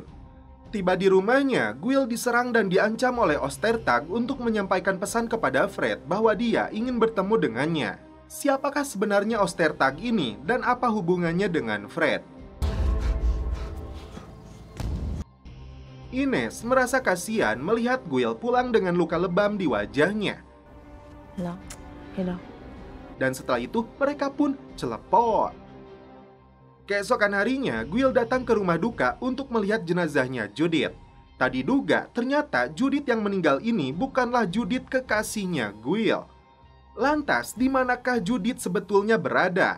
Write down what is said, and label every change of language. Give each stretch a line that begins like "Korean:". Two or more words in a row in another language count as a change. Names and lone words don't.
Indonesian: Tiba di rumahnya, Guil diserang dan diancam oleh Ostertag untuk menyampaikan pesan kepada Fred bahwa dia ingin bertemu dengannya. Siapakah sebenarnya Ostertag ini dan apa hubungannya dengan Fred? Ines merasa kasihan melihat Guil pulang dengan luka lebam di wajahnya.
French: Là, et là.
Indonesian: Dan setelah itu mereka pun celepot. Keesokan harinya, Guil datang ke rumah duka untuk melihat jenazahnya Judith. Tak diduga, ternyata Judith yang meninggal ini bukanlah Judith kekasihnya Guil. Lantas, di manakah Judith sebetulnya berada?